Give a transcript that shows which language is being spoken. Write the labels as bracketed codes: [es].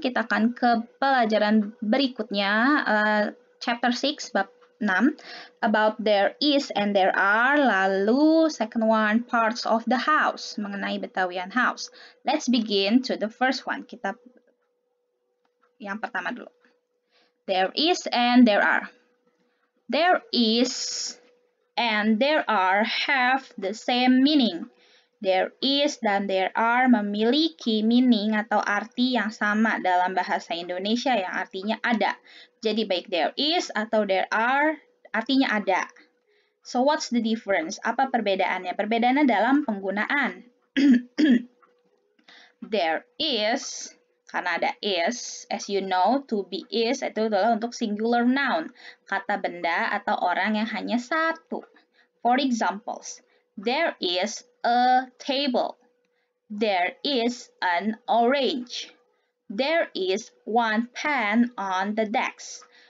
[id] Kita akan ke pelajaran berikutnya, [en] chapter 6, bab 6, about there is and there are, lalu second one, parts of the house, mengenai Betawian house. Let's begin to the first one. [id] Kita yang pertama dulu. [en] There is and there are. There is and there are have the same meaning. [id] There is dan there are memiliki meaning atau arti yang sama dalam bahasa Indonesia yang artinya ada. Jadi baik there is atau there are artinya ada. [en] So what's the difference? [id] Apa perbedaannya? Perbedaannya dalam penggunaan. There is, karena ada is, [en] as you know, [id] to be is itu adalah untuk singular noun, kata benda atau orang yang hanya satu. [en] For examples, there is a table. There is an orange. There is one pen on the desk.